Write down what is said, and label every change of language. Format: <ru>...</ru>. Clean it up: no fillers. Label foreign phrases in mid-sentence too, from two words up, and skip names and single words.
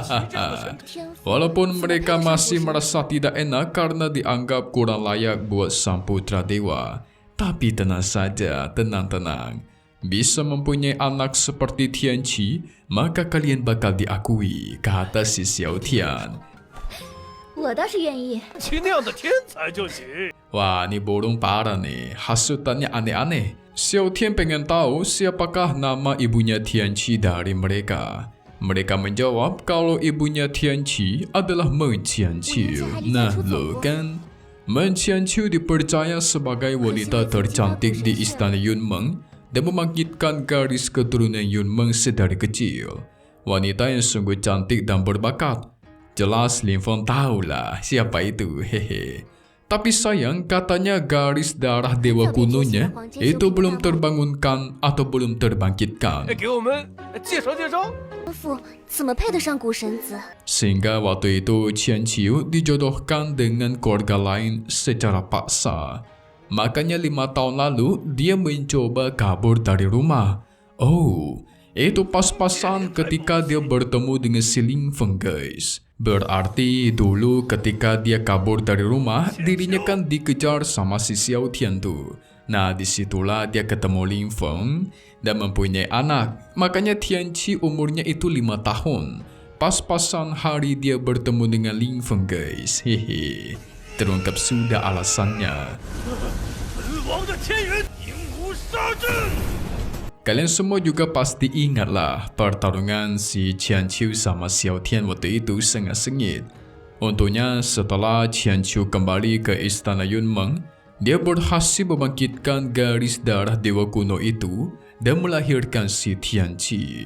<id>Walaupun mereka masih merasa tidak enak karena dianggap kurang layak buat sang putra dewa. Tapi tenang saja, tenang-tenang. Bisa mempunyai anak seperti Tianqi, maka kalian bakal diakui, kata si Xiao Tian.</id> <zh>我倒是愿意。其那样的天才就行。</zh> <id>Wah, ini burung parah nih. Hasutannya aneh-aneh. Xiao Tian pengen tahu siapakah nama ibunya Tianqi dari mereka. Mereka menjawab kalau ibunya Tianqi adalah Men Qianqiu. Nah, lo kan? Men Qianqiu dipercaya sebagai wanita tercantik di istana Yunmeng dan membangkitkan garis keturunan Yunmeng sedari kecil. Wanita yang sungguh cantik dan berbakat. Jelas Ling Feng tahulah siapa itu, hehe. Tapi sayang katanya garis darah dewa kunonya itu belum terbangunkan atau belum terbangkitkan.</id> <zh>给我们介绍介绍。师傅怎么配得上古神子？</zh> <id>Sehingga waktu itu Qianqiu dijodohkan dengan keluarga lain secara paksa. Makanya 5 tahun lalu dia mencoba kabur dari rumah. Oh, itu pas-pasan ketika dia bertemu dengan si Ling Feng guys. Berarti dulu ketika dia kabur dari rumah, dirinya kan dikejar sama si Xiao Tian tuh. Nah disitulah dia ketemu Ling Feng dan mempunyai anak. Makanya Tianqi umurnya itu 5 tahun. Pas-pasan hari dia bertemu dengan Ling Feng guys. Hehe. Terungkap sudah alasannya.</id> <zh>本王的天元银狐杀阵。</zh> <id>Kalian semua juga pasti ingatlah pertarungan si Qianqiu sama Xiao Tian waktu itu sangat sengit. Untungnya setelah Qianqiu kembali ke istana Yunmeng, dia berhasil membangkitkan garis darah dewa kuno itu dan melahirkan si Tianqi.</id>